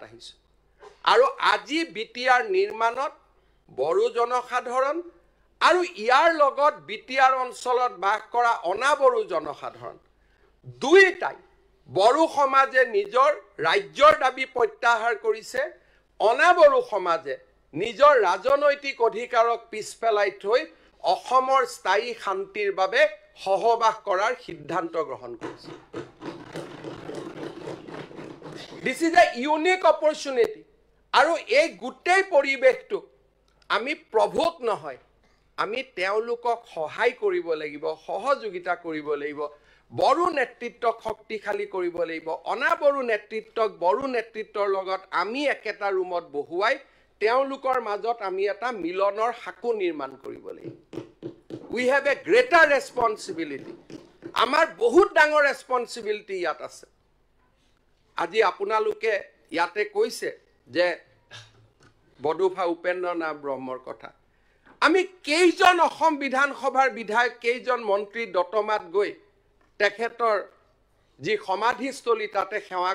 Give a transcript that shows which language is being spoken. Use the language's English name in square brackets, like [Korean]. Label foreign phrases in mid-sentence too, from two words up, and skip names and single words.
[Assamese] আহিছো আৰু আজি বিটিআৰ নিৰ্মাণত বড়ো জনসাধাৰণ আৰু ইয়াৰ লগত বিটিআৰ অঞ্চলত বাস কৰা অনাবড়ো জনসাধাৰণ দুইটাই বড়ো সমাজে নিজৰ ৰাজ্যৰ দাবী প্ৰত্যাহাৰ কৰিছে অনাবড়ো সমাজে নিজৰ ৰাজনৈতিক অধিকাৰক পিছ পেলাই থৈ অসমৰ স্থায়ী শান্তিৰ বাবে সহবাস কৰাৰ সিদ্ধান্ত গ্ৰহণ কৰিছে [English] this is a unique opportunity [Assamese] আৰু এই গোটেই পৰিৱেশটো আমি প্ৰভোক নহয় আমি তেওঁলোকক সহায় কৰিব লাগিব সহযোগিতা কৰিব লাগিব বড়ো নেতৃত্বক শক্তিশালী কৰিব লাগিব অনাবড়ো নেতৃত্বক বড়ো নেতৃত্বৰ লগত আমি একেটা ৰুমত বহুৱাই তেওঁলোকৰ মাজত আমি এটা মিলনৰ হাকু নিৰ্মাণ কৰিব লাগিব [English] we have a greater responsibility [Assamese] আমাৰ বহুত ডাঙৰ ৰেসপন্সিবিলিটি ইয়াত আছে আজি আপোনালোকে ইয়াতে কৈছে যে বডুফা উপেন্দ্ৰনাথ ব্ৰহ্মৰ কথা আমি কেইজন অসম বিধানসভাৰ বিধায়ক কেইজন মন্ত্ৰী দতমাত গৈ তেখেতৰ যি সমাধিস্থলী তাতে সেৱা